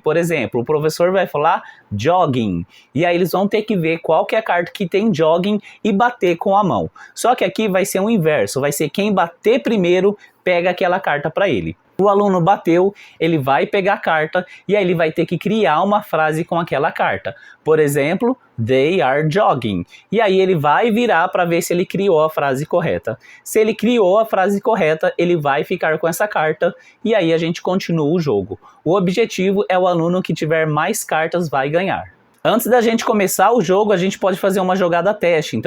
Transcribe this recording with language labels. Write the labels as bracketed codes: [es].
[pt] Por exemplo, o professor vai falar jogging, e aí eles vão ter que ver qual que é a carta que tem jogging e bater com a mão. Só que aqui vai ser o inverso, vai ser quem bater primeiro pega aquela carta para ele. O aluno bateu, ele vai pegar a carta e aí ele vai ter que criar uma frase com aquela carta. Por exemplo, [en] they are jogging. [pt] E aí ele vai virar para ver se ele criou a frase correta. Se ele criou a frase correta, ele vai ficar com essa carta e aí a gente continua o jogo. O objetivo é o aluno que tiver mais cartas vai ganhar. Antes da gente começar o jogo, a gente pode fazer uma jogada teste.